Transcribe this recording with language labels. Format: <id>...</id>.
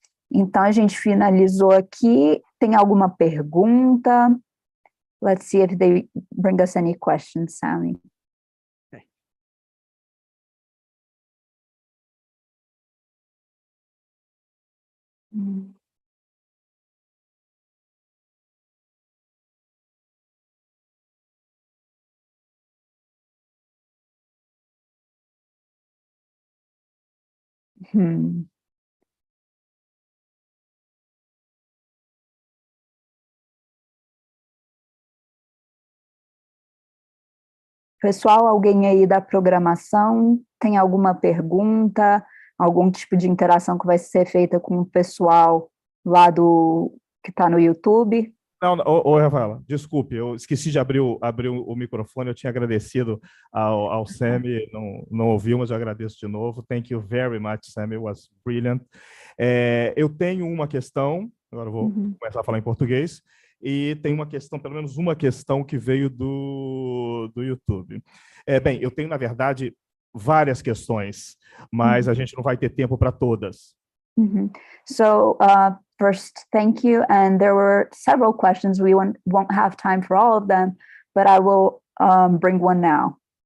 <pt>Então a gente finalizou aqui. Tem alguma pergunta?</pt> <en>Let's see if they bring us any questions, Sally. Okay.</en> <pt>Pessoal, alguém aí da programação tem alguma pergunta, algum tipo de interação que vai ser feita com o pessoal lá que está no YouTube? Não, Rafaela, desculpe, eu esqueci de abrir o microfone, eu tinha agradecido ao Sammy, não ouviu, mas eu agradeço de novo.</pt> <en>Thank you very much, Sammy, it was brilliant.</en> <pt>Eu tenho uma questão, agora eu vou começar a falar em português, e tem uma questão, pelo menos uma questão que veio do YouTube. Bem, eu tenho, na verdade, várias questões, mas a gente não vai ter tempo para todas.</pt> <en>So first, thank you. And there were several questions. We won't have time for all of them, but I will bring one now.</en>